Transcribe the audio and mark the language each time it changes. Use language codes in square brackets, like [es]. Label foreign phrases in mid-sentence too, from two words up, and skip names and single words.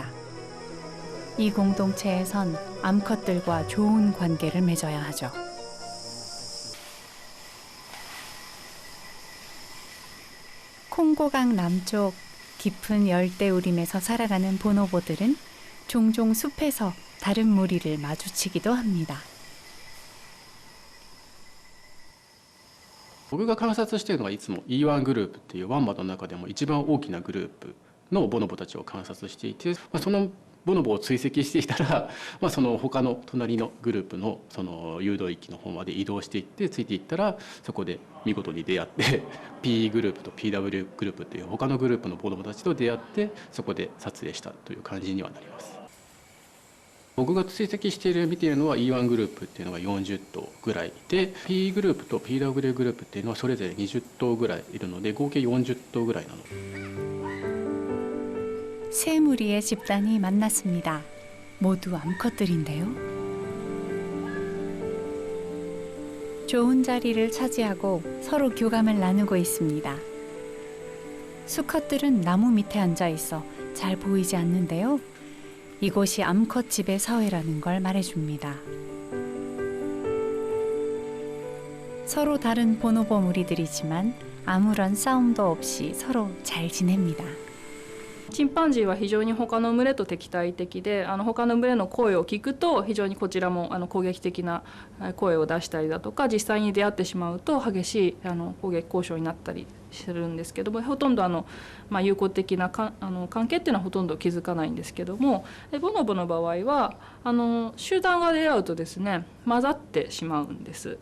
[ko] 이 공동체에선 암컷들과 좋은 관계를 맺어야 하죠. 콩고강 남쪽 깊은 열대우림에서 살아가는 보노보들은 종종 숲에서 다른 무리를 마주치기도 합니다. [ja] 僕が観察しているのはいつも E1 グループっていうワンマの中でも一番大きなグループのボノボたちを観察していて、そのボノボを追跡していたら、その他の隣のグループのその誘導域の方まで移動していってついていったら、そこで見事に出会って P グループと PW グループっていう他のグループのボノボたちと出会ってそこで撮影したという感じにはなります。僕が追跡している見ているのは E1 グループっていうのが40頭ぐらいで P グループと PW グループっていうのはそれぞれ20頭ぐらいいるので合計40頭ぐらいなの。 [ko] 세 무리의 집단이 만났습니다. 모두 암컷들인데요. 좋은 자리를 차지하고 서로 교감을 나누고 있습니다. 수컷들은 나무 밑에 앉아 있어 잘 보이지 않는데요. 이곳이 암컷 집의 사회라는 걸 말해줍니다. 서로 다른 보노보 무리들이지만 아무런 싸움도 없이 서로 잘 지냅니다. [ja] チンパンジーは非常に他の群れと敵対的で、他の群れの声を聞くと非常にこちらも攻撃的な声を出したりだとか、実際に出会ってしまうと激しい攻撃交渉になったりするんですけども、ほとんど友好的な関係っていうのはほとんど築かないんですけども、ボノボの場合は集団が出会うとですね混ざってしまうんです。